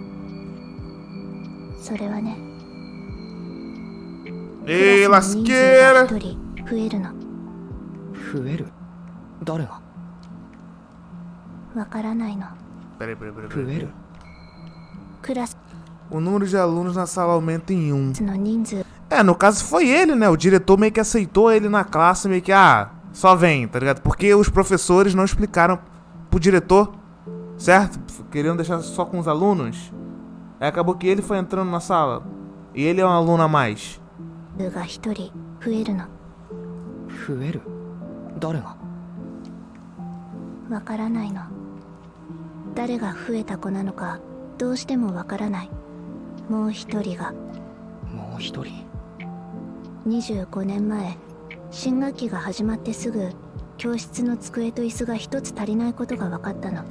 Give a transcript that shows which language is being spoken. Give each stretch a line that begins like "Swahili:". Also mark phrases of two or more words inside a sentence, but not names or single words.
Japanese: それはね、
Portuguese: Ei,
Japanese: クラスの人数が
Portuguese: lasqueira!
Japanese: 一人増えるの。増える？誰が？わからないの。
Portuguese: Peraí.
Japanese: 増える？クラス
Portuguese: O número de alunos na sala aumenta em 1.
Japanese: の人数
Portuguese: É, no caso foi ele, né? O diretor meio que aceitou ele na classe, meio que, só vem, tá ligado? Porque os professores não explicaram pro diretor, certo? Queriam deixar só com os alunos. Aí acabou que ele foi entrando na sala. E ele é um aluno a mais.
Japanese: が一人増えるの。増える？誰が？わからないの。誰が増えた子なのかどうしてもわからない。もう一人が。もう一人。 25年前、新学期が始まってすぐ教室の机と椅子が一つ足りないことが分かったの。